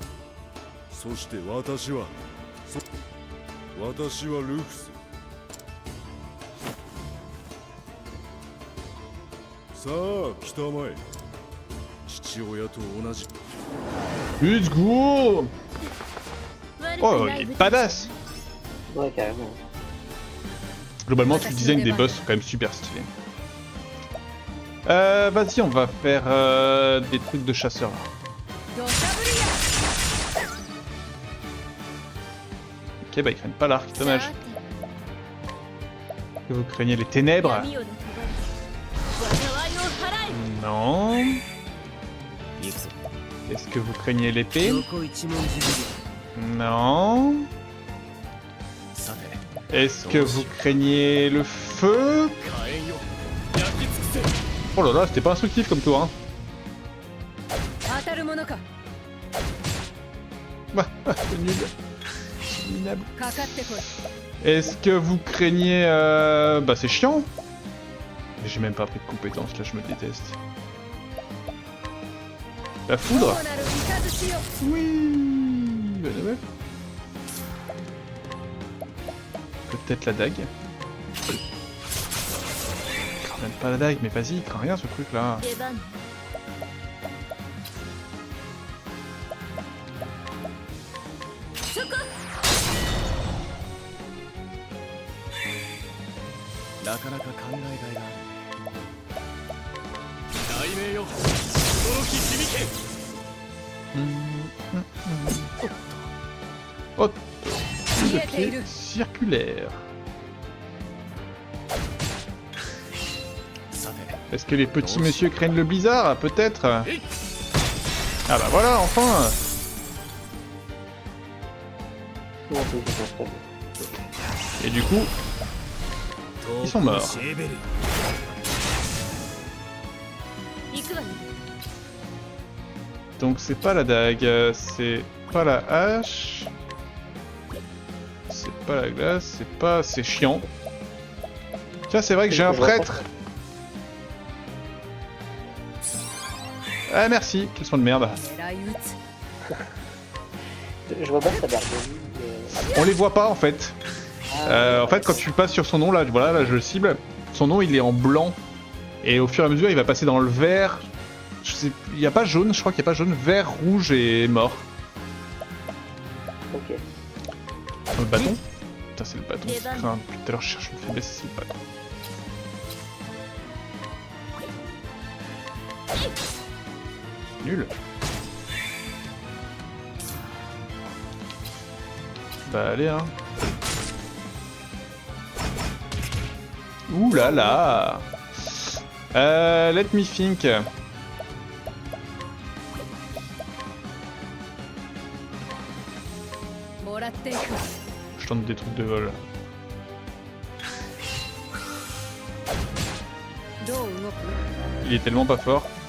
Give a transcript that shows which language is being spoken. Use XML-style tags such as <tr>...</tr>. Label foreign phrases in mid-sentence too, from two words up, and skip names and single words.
<ja>そして私はルフス。さあ来たまえ。父親と同じ。</ja> <en>Let's go!</en> <ja>悪く Oh, ない</ja> <fr>il est badass! Ouais, carrément. Globalement, tout le design des boss sont quand même super stylés. Vas-y, on va faire des trucs de chasseurs. Ok, bah ils craignent pas l'arc, dommage.</fr> <ja>さ</ja> <fr>Que vous craignez les</fr> <ja>て</ja> <fr>ténèbres?</fr> <ja>闇夜の帳災いを払え。</ja> <fr>Non.</fr> <ja>行くぞ。</ja> <fr>Est-ce que vous craignez l'épée?</fr> <ja>横一文字ぶ</ja> <fr>Non.</fr> <ja>り。さて、</ja> <fr>Est-ce que vous craignez le feu?</fr> <ja>火炎よ焼き尽くせ。</ja> <fr>Oh là là, c'était pas instructif comme tour, hein.</fr> <ja>当たるものか。</ja> <fr>Bah, c'est nul. C'est minable.</fr> <ja>かかってこい。</ja> <fr>Est-ce que vous craignez... Bah c'est chiant. J'ai même pas pris de compétences, là je me déteste. La foudre?</fr> <ja>なる雷よ。</ja> <fr>Oui. Bonne nouvelle. Peut-être la dague. Crains même pas la dague, mais vas-y, crains rien ce truc là.</fr> <ja>出番。そこ。なかなか考えがいがある。雷鳴よ驚き響け。</ja> <fr>Oh, le pied circulaire.</fr> <ja>さて、</ja> <fr>Est-ce que les petits messieurs craignent le blizzard? Peut-être. Ah bah voilà, enfin. Non, c'est pas très bien. Et du coup, ils sont morts.</fr> <ja>シェーベル。行くわよ。</ja> <fr>Donc c'est pas la dague, c'est pas la hache, c'est pas la glace, c'est pas... c'est chiant. Tiens, c'est vrai que j'ai un prêtre. Ah merci, quel soin de merde.</fr> <ja>狙い撃つ。</ja> <fr>Je vois pas sa barbe. On les voit pas en fait. En fait quand tu passes sur son nom là, voilà, là je le cible, son nom il est en blanc. Et au fur et à mesure il va passer dans le vert. Je sais, il n'y a pas jaune, je crois qu'il n'y a pas jaune, vert, rouge et mort. Ok. Le bâton? Putain, c'est le bâton qui craint. Depuis tout à l'heure, je cherche une faiblesse, c'est le bâton. Nul. Bah, allez, hein. Ouh là là.</fr> <en>Let me think.</en> <fr>Je tente des trucs de vol. Il est tellement pas fort.</fr>